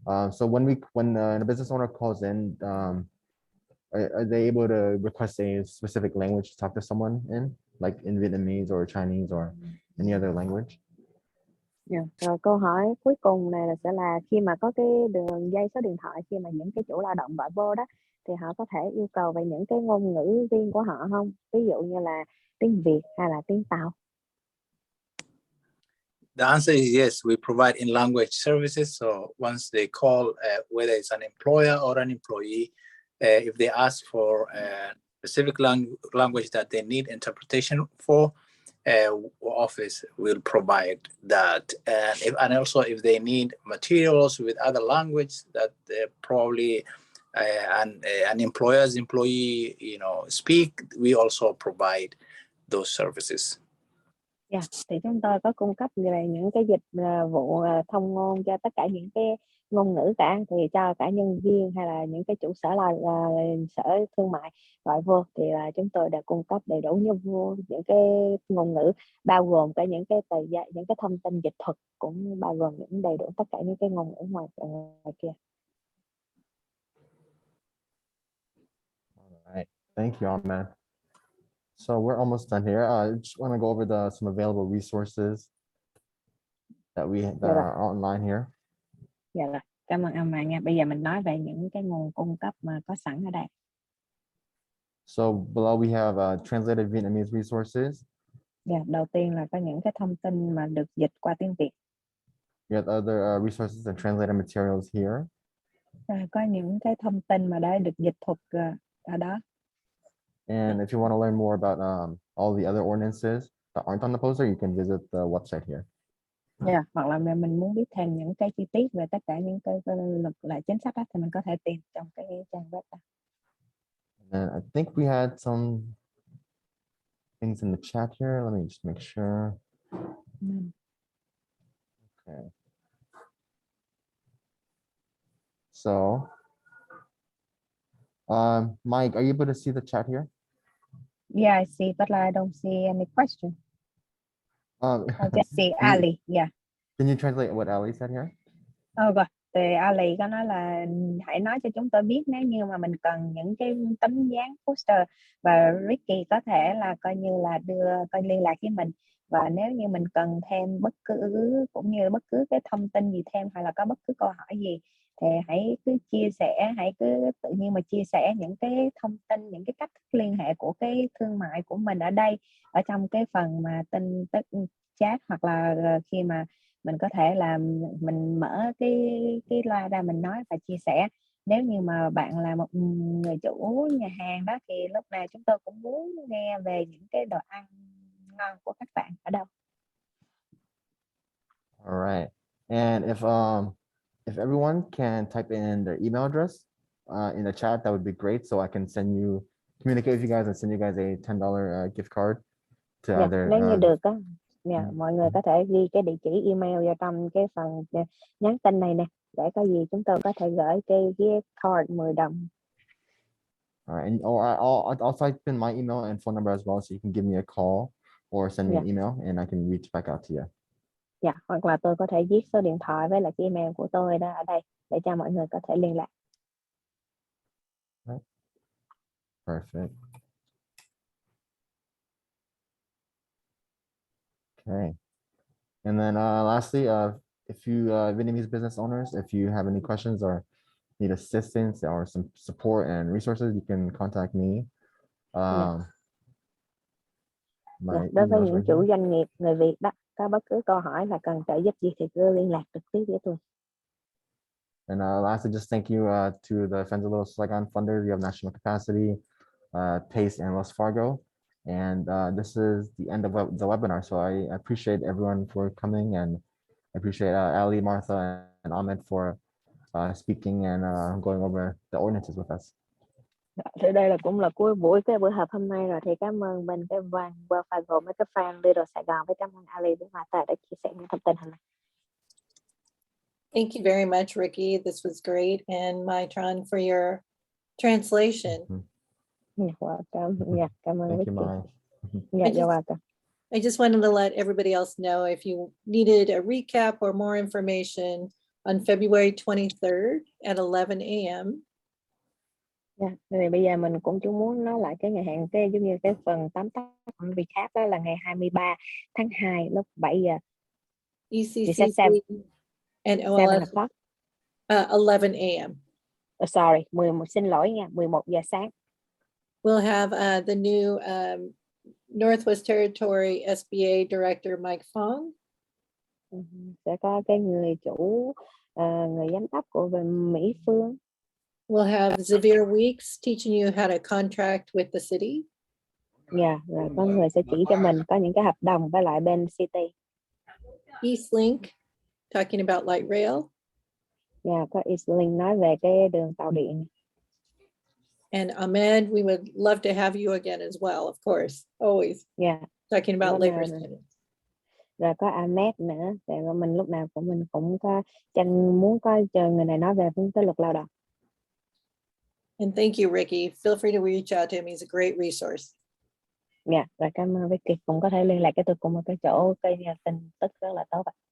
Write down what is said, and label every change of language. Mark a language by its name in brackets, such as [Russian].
[English] So when a business owner calls in, are they able to request a specific language to talk to someone in, like in Vietnamese or Chinese or any other language? Yeah. [Vietnamese] Rồi câu hỏi cuối cùng này sẽ là khi mà có cái đường dây số điện thoại, khi mà những cái chủ lao động gọi vô đó, thì họ có thể yêu cầu về những cái ngôn ngữ riêng của họ không? Ví dụ như là tiếng Việt hay là tiếng Tàu? [English] The answer is yes. We provide in language services. So once they call, whether it's an employer or an employee, if they ask for a specific language that they need interpretation for, office will provide that. And also if they need materials with other language that probably an employer's employee speak, we also provide those services. [Vietnamese] Yeah, thì chúng tôi có cung cấp về những cái dịch vụ thông ngôn cho tất cả những cái ngôn ngữ cả, thì cho cả nhân viên hay là những cái chủ sở sở thương mại gọi vô, thì là chúng tôi đã cung cấp đầy đủ những cái ngôn ngữ, bao gồm cả những cái những cái thông tin dịch thuật, cũng bao gồm những đầy đủ tất cả những cái ngôn ngữ ngoài kia. [English] All right, thank you, Ahmed. So we're almost done here. I just want to go over some available resources that are online here. [Vietnamese] Dạ rồi, cảm ơn ông nha. Bây giờ mình nói về những cái nguồn cung cấp mà có sẵn ở đây. [English] So below we have translated Vietnamese resources. [Vietnamese] Dạ, đầu tiên là có những cái thông tin mà được dịch qua tiếng Việt. [English] We have other resources and translated materials here. [Vietnamese] Có những cái thông tin mà đã được dịch thuật ở đó. [English] And if you want to learn more about all the other ordinances that aren't on the poster, you can visit the website here. [Vietnamese] Yeah, hoặc là mình muốn biết thêm những cái chi tiết về tất cả những cái luật lệ chính sách đó, thì mình có thể tìm trong cái trang web đó. [English] And I think we had some things in the chat here. Let me just make sure. Okay. So, Mike, are you able to see the chat here? Yeah, I see, but I don't see any question. I just see Ali. Yeah. Can you translate what Ali said here? [Vietnamese] Rồi, thì Ali có nói là hãy nói cho chúng tôi biết nếu như mà mình cần những cái tấm dáng poster, và Ricky có thể là coi như là coi liên lạc với mình, và nếu như mình cần thêm bất cứ cũng như bất cứ cái thông tin gì thêm, hoặc là có bất cứ câu hỏi gì, thì hãy cứ chia sẻ, hãy cứ tự nhiên mà chia sẻ những cái thông tin, những cái cách thức liên hệ của cái thương mại của mình ở đây, ở trong cái phần mà tin tức chat, hoặc là khi mà mình có thể là mình mở cái loa ra mình nói và chia sẻ. Nếu như mà bạn là một người chủ nhà hàng đó, thì lúc nào chúng tôi cũng muốn nghe về những cái đồ ăn ngon của các bạn ở đâu. [English] All right. And if everyone can type in their email address in the chat, that would be great. So I can communicate with you guys and send you guys a $10 gift card to [Vietnamese] Dạ, [English] either. [Vietnamese] nếu như được á, mọi người có thể ghi cái địa chỉ email vào trong cái phần nhắn tin này nè, để có gì chúng tôi có thể gửi cái gift card 10 đồng. [English] All right, or I'll type in my email and phone number as well, so you can give me a call or send me an email, and I can reach back out to you. [Vietnamese] Dạ, hoặc là tôi có thể viết số điện thoại với lại cái email của tôi đó ở đây để cho mọi người có thể liên lạc. [English] Perfect. Okay. And then lastly, if you Vietnamese business owners, if you have any questions or need assistance or some support and resources, you can contact me. [Vietnamese] Đối với những chủ doanh nghiệp người Việt đó, có bất cứ câu hỏi là cần trợ giúp gì thì cứ liên lạc trực tiếp với tôi. [English] And lastly, just thank you to the Friends of Little Saigon funders. You have National CAPACD, PACE, and Wells Fargo. And this is the end of the webinar. So I appreciate everyone for coming, and I appreciate Ali, Martha, and Ahmed for speaking and going over the ordinances with us. [Vietnamese] Thì đây là cũng là cuối buổi họp hôm nay rồi, thì cảm ơn bên cái Wells Fargo, mấy cái fan Little Sài Gòn, với cảm ơn Ali với Martha đã chia sẻ những thông tin hôm nay. [English] Thank you very much, Ricky. This was great. And Maitron for your translation. You're welcome. Yeah, [Vietnamese] cảm ơn [English] Thank Ricky. you, Mai. Yeah, you're welcome. I just wanted to let everybody else know if you needed a recap or more information on February 23rd at 11 a.m. [Vietnamese] Yeah, thì bây giờ mình cũng chỉ muốn nói lại cái ngày hẹn, cái giống như cái phần tóm tắt recap đó là ngày 23 tháng 2 lúc 7 giờ. [English] ECCC and 7 OLS o'clock. 11 a.m. Sorry, 11, [Vietnamese] xin lỗi nha, 11 giờ sáng. [English] We'll have the new Northwest Territory SBA Director Mike Fong. [Vietnamese] Sẽ có cái người chủ, người giám đốc của Mỹ Phương. [English] We'll have Xavier Weeks teaching you how to contract with the city. [Vietnamese] Yeah, rồi có người sẽ chỉ cho mình có những cái hợp đồng với lại bên city. [English] Eastlink talking about light rail. [Vietnamese] Yeah, có Eastlink nói về cái đường tàu điện. [English] And Ahmed, we would love to have you again as well, of course, always. Yeah. Talking about labor standards. [Vietnamese] Rồi có Ahmed nữa, để mình lúc nào mình cũng có muốn có chờ người này nói về cái luật lao động. [English] And thank you, Ricky. Feel free to reach out to him. He's a great resource. [Vietnamese] Dạ, rồi cảm ơn Ricky. Cũng có thể liên lạc cái tôi cùng một cái chỗ cái tin tức rất là tốt.